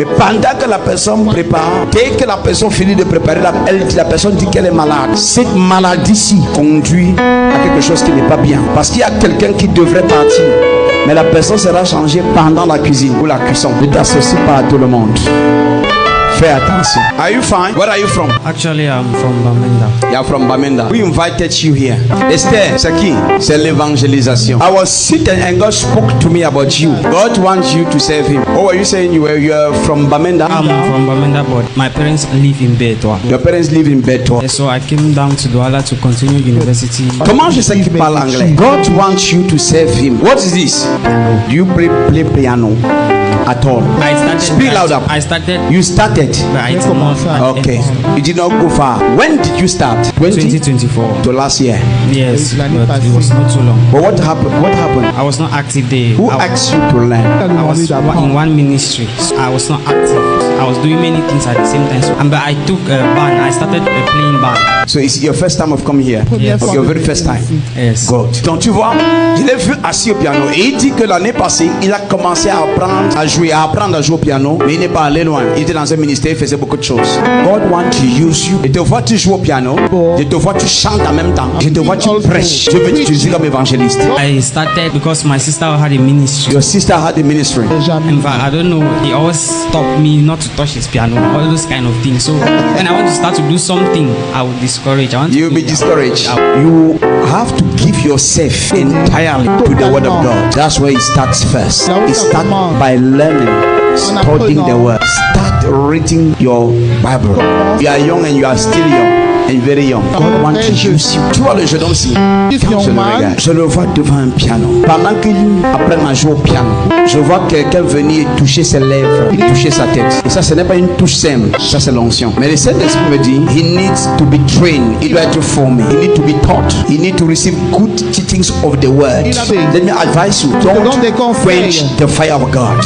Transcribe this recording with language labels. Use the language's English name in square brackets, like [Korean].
[French] Mais pendant que la personne prépare, dès que la personne finit de préparer, la personne dit qu'elle est malade. Cette maladie-ci conduit à quelque chose qui n'est pas bien. Parce qu'il y a quelqu'un qui devrait partir. Mais la personne sera changée pendant la cuisine ou la cuisson. Ne t'associe pas à tout le monde. Fais attention. [English] Are you fine? Where are you from? Actually, I'm from Bamenda. You are from Bamenda. We invited you here. Esther, [French] c'est qui? C'est l'évangélisation. [English] I was sitting and God spoke to me about you. God wants you to serve Him. Oh, are you saying you are from Bamenda? I'm from Bamenda, but my parents live in Betwa. Your parents live in Betwa. So I came down to Douala to continue university. [French] Comment je sais qu'il parle anglais? [English] God wants you to serve Him. What is this? Do you play piano? At all? I started. Speak louder. I started. You started. started. But I did not. Okay. You did not go far. When did you start? 2024. To last year. Yes, but it was not too long. But what happened? What happened? I was not active there. Who I, asked you to learn? I was in one ministry. So I was not active. I was doing many things at the same time. So, but I took a band. I started playing band. So it's your first time of coming here? Yes. Okay, your very first time? Yes. Good. [French] Donc tu vois, je l'ai vu assis au piano et il dit que l'année passée, il a commencé à apprendre à jouer au piano, mais il n'est pas allé loin. Il était dans un ministère, il faisait beaucoup de choses. [English] God wants to use you. [French] Je te vois tu joues au piano, je te vois tu chantes en même temps, je te vois tu prêches. Je veux t'utiliser comme évangéliste. [English] I started because my sister had a ministry. Your sister had a ministry. In fact, I don't know. He always stopped me not to touch his piano, all those kind of things. So when I want to start to do something, I would discourage. You'll be discouraged. You have to give yourself entirely to the word of God. That's where it starts first. It starts by learning, studying the word. Start reading your Bible. You are young and you are still young. And very young. God wants to use you. [French] Tu vois le jeune homme ici, quand je le regarde, je le vois devant un piano. Pendant qu'il apprend à jouer au piano, je vois quelqu'un venir toucher ses lèvres et toucher sa tête. Et ça, ce n'est pas une touche simple, ça c'est l'onction. Mais le Saint-Esprit me dit, [English] he needs to be trained. [French] Il doit être formé. [English] He needs to be taught. He needs to receive good teachings of the word. Let me advise you, don't quench the fire of God.